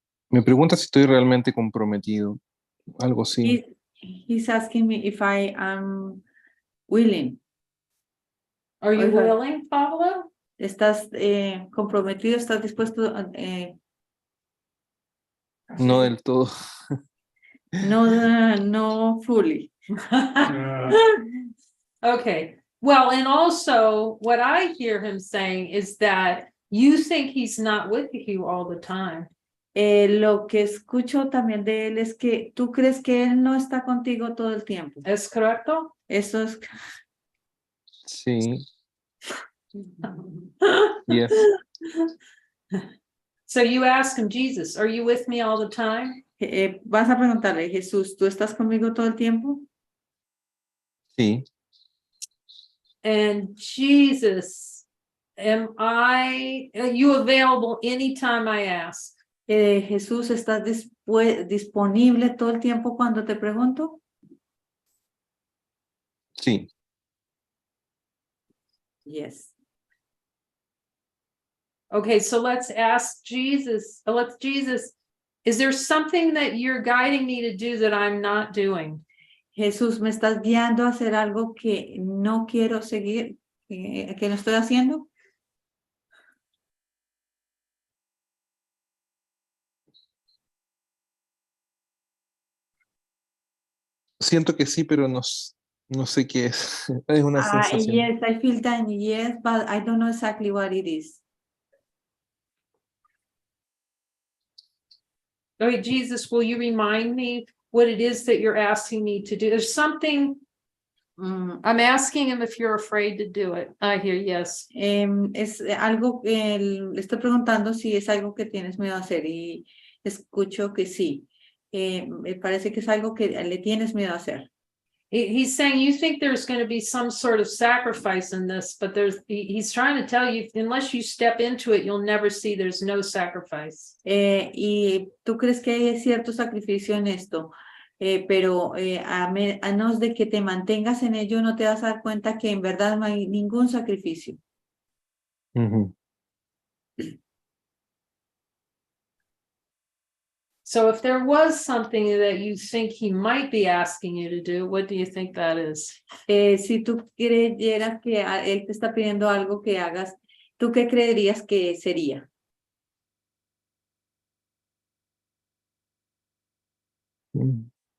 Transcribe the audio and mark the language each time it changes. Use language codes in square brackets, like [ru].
[es] Me pregunta si estoy realmente comprometido, algo así. [en] He's asking me if I am willing. Are you Okay. willing, Pablo? [es] ¿Estás comprometido? ¿Estás dispuesto? No del todo. [en] No, no fully. Okay, well, and also what I hear him saying is that you think he's not with you all the time. [es] Lo que escucho también de él es que tú crees que él no está contigo todo el tiempo. ¿Es correcto? Eso es. Sí, [en] yes. So you ask him, Jesus, are you with me all the time? [es] Vas a preguntarle, Jesús, ¿tú estás conmigo todo el tiempo? Sí, [en] And Jesus, you available anytime I ask? [es] Jesús, ¿estás disponible todo el tiempo cuando te pregunto? sí. [en] Yes. Okay, so let's ask Jesus, is there something that you're guiding me to do that I'm not doing? [es] Jesús, ¿me estás guiando a hacer algo que no quiero seguir, que no estoy haciendo? Siento que sí, pero no, no sé qué es. Es una sensación. [en] Yes, I feel that yes, but I don't know exactly what it is. Okay, Jesus, will you remind me what it is that you're asking me to do? There's something, I'm asking him if you're afraid to do it. I hear yes. [es] Es algo que le estoy preguntando si es algo que tienes miedo a hacer y escucho que sí. Me parece que es algo que le tienes miedo a hacer. [en] He's saying you think there's going to be some sort of sacrifice in this, but he's trying to tell you, unless you step into it, you'll never see there's no sacrifice. [es] Y tú crees que hay cierto sacrificio en esto, pero a menos de que te mantengas en ello, no te vas a dar cuenta que en verdad no hay ningún sacrificio. Ujú. [en] So if there was something that you think he might be asking you to do, what do you think that is? [es] Si tú creyeras que él te está pidiendo algo que hagas, ¿tú qué creerías que sería? Mm.